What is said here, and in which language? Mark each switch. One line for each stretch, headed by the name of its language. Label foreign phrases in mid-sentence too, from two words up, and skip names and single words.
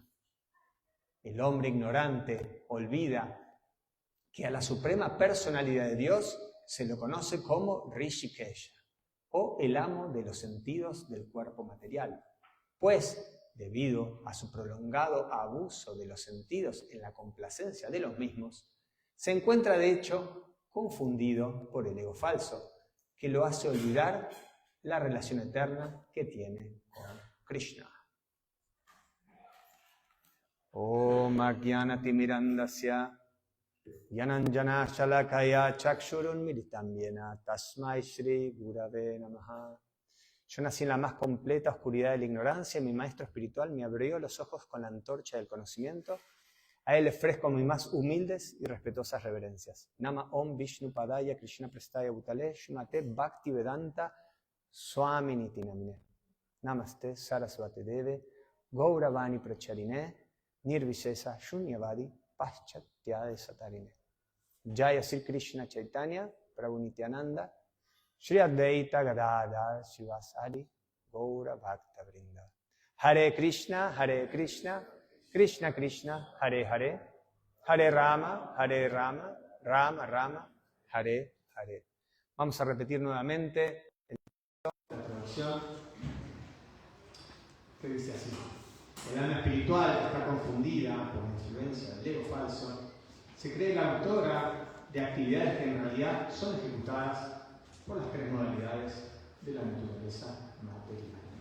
Spanish: El hombre ignorante olvida que a la Suprema Personalidad de Dios se lo conoce como Rishikesha, o el amo de los sentidos del cuerpo material, pues, debido a su prolongado abuso de los sentidos en la complacencia de los mismos, se encuentra de hecho confundido por el ego falso, que lo hace olvidar la relación eterna que tiene con Krishna.
Sanskrit: Om Ajnanatimirandasya Yananjana Shalakaya Chakshurun Militam Yena Tasmai Shri Gurave Namaha.
Spanish: Yo nací en la más completa oscuridad de la ignorancia y mi maestro espiritual me abrió los ojos con la antorcha del conocimiento. A él le ofrezco mis más humildes y respetuosas reverencias.
Sanskrit: Nama Om Vishnu Padaya Krishna Prestaya Bhutale Shumate Bhakti Vedanta Swami Niti Namine. Namaste Sarasvati Deve Gauravani Pracharine Nirvishesa Shunyavadi Paschatyade Satarine. Jaya Sri Krishna Chaitanya Prabhu Nityananda Shri Advaita Gadadhar Shivasari Gaura Bhakta Vrinda. Hare Krishna, Krishna Krishna, Hare Hare, Hare Rama, Rama Rama, Hare Hare.
Spanish: Vamos a repetir nuevamente la traducción que dice así. El alma espiritual está confundida por la influencia del ego falso. Se cree la autora de actividades que en realidad son ejecutadas por las tres modalidades de la naturaleza material.